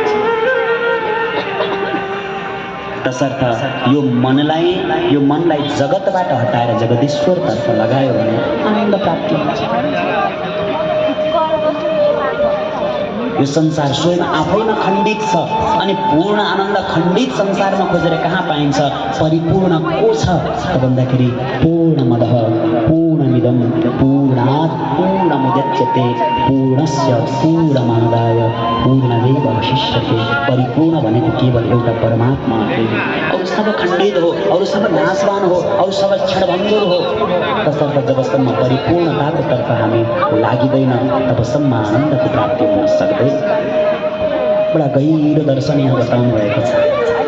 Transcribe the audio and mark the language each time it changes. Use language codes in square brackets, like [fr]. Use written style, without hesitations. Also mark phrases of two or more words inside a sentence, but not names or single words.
[ne] तसर्थ यो मनलाई जगतबाट हटाएर जगदीश्वरतर्फ लगायो भने आनन्द प्राप्ति हुन्छ। यो संसार स्वयं आफैमा खण्डित छ अनि पूर्ण आनन्द खण्डित संसारमा खोजेर कहाँ पाइन्छ? परिपूर्ण को छ त भन्दाखेरि [sa] पूर्णमदः पूर्णमिदं पूर्णात् पूर्णमुदच्यते पूर्णस्य पूर्णमादाय पूर्णमेवावशिष्यते। [ne] परिपूर्ण भनेको केवल एउटा परमात्मा हो। अरू सब खण्डित हो, अरू सब नाशवान हो, अरू सब क्षणभङ्गुर हो। तसर्थ जबसम्म परिपूर्णताको तर्फ हामी लागिँदैन तबसम्म आनन्दको प्राप्ति हुन सक्दैन। बडा गहिरो दर्शन यहाँ बताउनु भएको छ।